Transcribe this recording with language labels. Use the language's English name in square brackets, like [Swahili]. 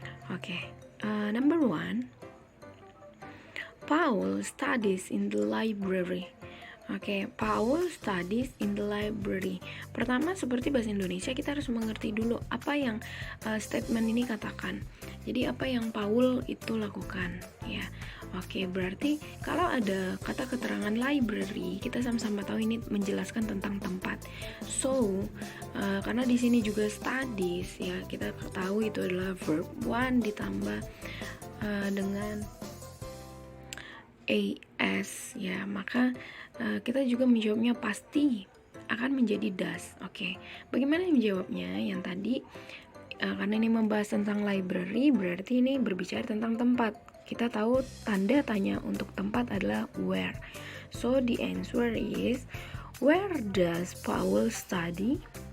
[English] Oke, number 1, Paul studies in the library. Oke, Paul studies in the library. [Indonesian] Pertama, seperti bahasa Indonesia, kita harus mengerti dulu apa yang statement ini katakan. Jadi apa yang Paul itu lakukan ya. Oke, berarti kalau ada kata keterangan library, kita sama-sama tahu ini menjelaskan tentang tempat. So, karena di sini juga studies ya, kita tahu itu adalah verb 1 ditambah dengan as ya, maka kita juga menjawabnya pasti akan menjadi does. Oke, bagaimana menjawabnya? Yang tadi karena ini membahas tentang library, berarti ini berbicara tentang tempat. Kita tahu tanda tanya untuk tempat adalah where. [English] So the answer is, where does Paul study?